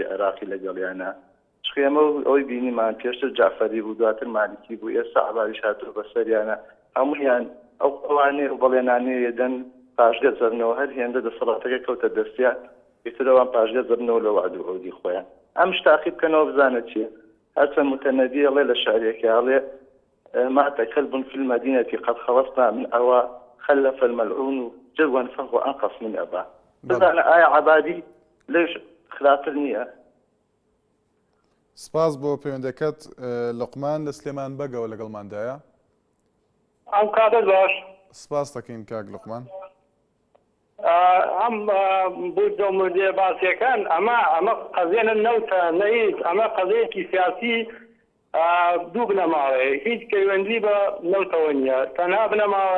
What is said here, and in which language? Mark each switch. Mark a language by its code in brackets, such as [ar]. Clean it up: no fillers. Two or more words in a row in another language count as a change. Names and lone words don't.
[ckb] عێراقی لەگەڵیانە چخێمە ئەوەی بینیمان پێشتر جعفەری بوو دواتر مالیکی بوو ئێستا عەبادیش هاتووە بەسەریانە هەموویان ئەوانەیە بەڵێنانەیە دەن پاشگە زەرنەوە هەر هێندە دەسەڵاتەکە کەوتە دەستیان ئێترەوان پاشگە زەرنەوە لە وعد و عەودی خۆیان ئەمش تاقیب بکەنەوە بزانە چییە هەرچەند متەنەدی ئەڵێ لە شارێکی ئەڵێ [ar] مات كلب في المدينة قد خلصنا من أوى خلف الملعون جوا فهو أنقص من أباه بزعنا آية عبادي ليش خلاف النية [ckb] سپاس بۆ پەیوەندەکەت لوقمان لە سلێمان بەگەوە لەگەڵماندایە ئەم کاتە باش سپاس دەکەین کاک لوقمان ئەم بوو مردێ باسیەکان ئەمە قەزیێنە نەوتە نەیت ئەمە قەزەیەکی سیاسی دوو بنەماڵێ هیچ پەیوەندی بە نەوتەوە نییە تەنها بنەماڵی